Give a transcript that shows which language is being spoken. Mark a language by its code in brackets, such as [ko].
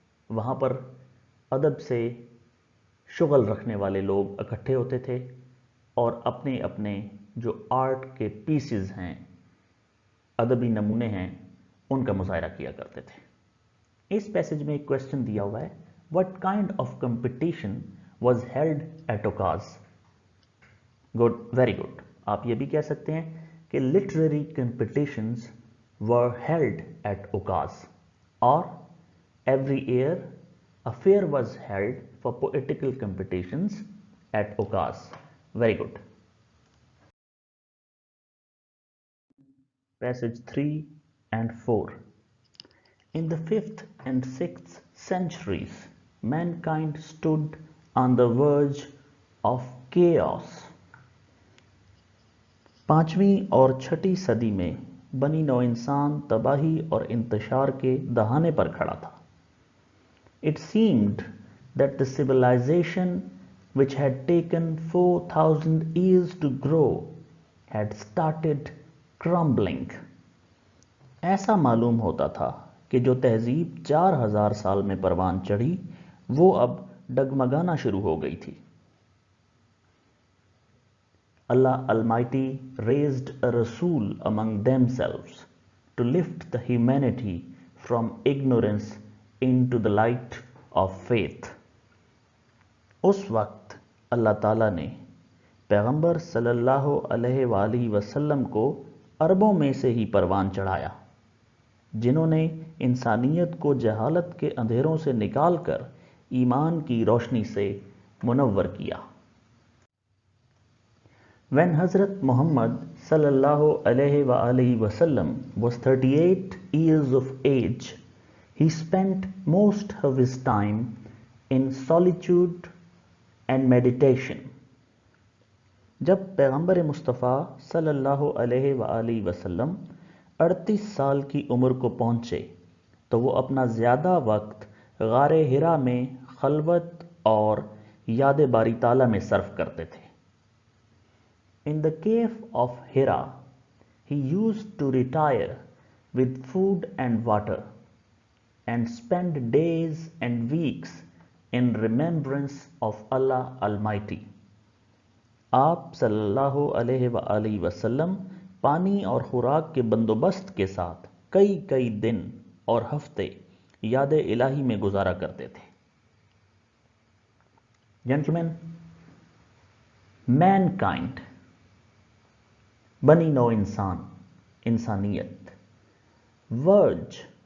[ur] وہاں پر ادب سے شغل رکھنے والے لوگ اکٹھے ہوتے تھے اور اپنے اپنے جو آرٹ کے پیسز ہیں، ادبی نمونے ہیں، ان کا مظاہرہ کیا کرتے تھے. اس پیسج میں ایک کوشچن دیا ہوا ہے، [en] what kind of competition was held at [ur] اوکاز؟ Good, very good. آپ یہ بھی کہہ سکتے ہیں کہ [en] literary competitions were held at Okaz, اور every year a fair was held for poetical competitions at Okaz. Very good. Passage 3 and 4. In the 5th and 6th centuries, mankind stood on the verge of chaos. [ur] 5ویں اور 6ٹھی صدی میں بنی نوع انسان تباہی اور انتشار کے دہانے پر کھڑا تھا. [en] It seemed that the civilization which had taken 4,000 years to grow had started crumbling. [ur] ایسا معلوم ہوتا تھا کہ جو تہذیب 4,000 سال میں پروان چڑھی وہ اب ڈگمگانا شروع ہو گئی تھی. [en] Allah Almighty raised a Rasul among themselves to lift the humanity from ignorance into the light of faith. [ur] اس وقت اللہ تعالیٰ نے پیغمبر صلی اللہ علیہ وآلہ وسلم کو عربوں میں سے ہی پروان چڑھایا جنہوں نے انسانیت کو جہالت کے اندھیروں سے نکال کر ایمان کی روشنی سے منور کیا. [en] When Hazrat Muhammad sallallahu alayhi wa alihi wasallam was 38 years of age, he spent most of his time in solitude and meditation. [ur] جب پیغمبر مصطفیٰ صلی اللہ علیہ وآلہ وسلم 38 سال کی عمر کو پہنچے تو وہ اپنا زیادہ وقت غار حرا میں خلوت اور یاد باری تعالیٰ میں صرف کرتے تھے. [en] In the cave of Hira, he used to retire with food and water and spend days and weeks in remembrance of Allah Almighty. [ur] آپ صلی اللہ علیہ وآلہ وسلم پانی اور خوراک کے بندوبست کے ساتھ کئی دن اور ہفتے یاد الہی میں گزارا کرتے تھے. [en] Gentlemen, mankind [ur] بنی نوع انسان، انسانیت. ورج